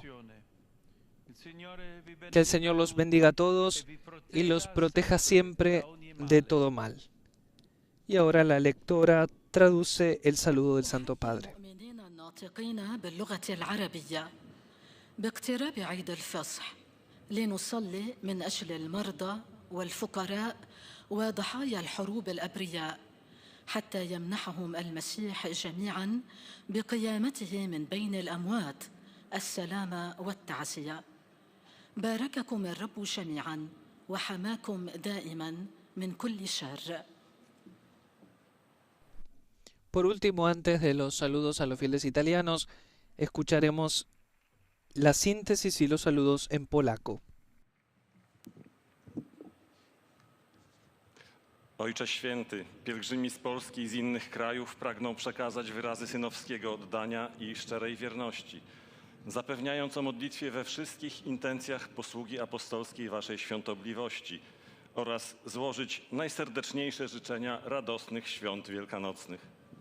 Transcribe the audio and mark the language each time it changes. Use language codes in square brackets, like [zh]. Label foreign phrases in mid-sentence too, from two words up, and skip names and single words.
[es] Que el Señor los bendiga a todos y los proteja siempre de todo mal. Y ahora la lectora traduce el saludo del Santo Padre. [ar] باقتراب عيد الفصح لنصلي من أجل المرضى والفقراء وضحايا الحروب الأبرياء حتى يمنحهم المسيح جميعا بقيامته من بين الأموات السلام والتعزية. بارككم الرب جميعا وحماكم دائما من كل شر. [es] Por último, antes de los saludos a los fieles italianos, escucharemos la síntesis y los saludos en polaco. [pl] Ojcze Święty, pielgrzymi z Polski i z innych krajów pragną przekazać wyrazy synowskiego oddania i szczerej wierności, zapewniając o modlitwie we wszystkich intencjach posługi apostolskiej Waszej świątobliwości oraz złożyć najserdeczniejsze życzenia radosnych świąt wielkanocnych.